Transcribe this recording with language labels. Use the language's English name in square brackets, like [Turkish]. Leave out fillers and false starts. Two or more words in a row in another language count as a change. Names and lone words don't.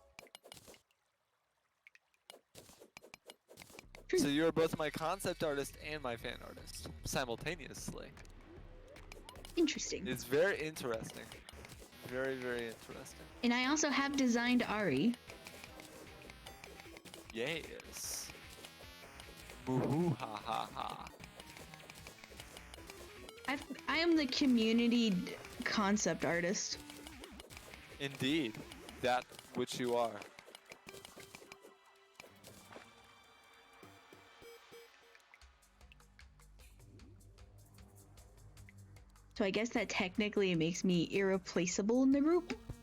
[English] So you're both my concept artist and my fan artist simultaneously. Interesting. It's very interesting. Very, very interesting. And I also have designed Ari. Yes. Boo ha ha ha. I am the community concept artist. Indeed, that which you are. So I guess that technically makes me irreplaceable in the group.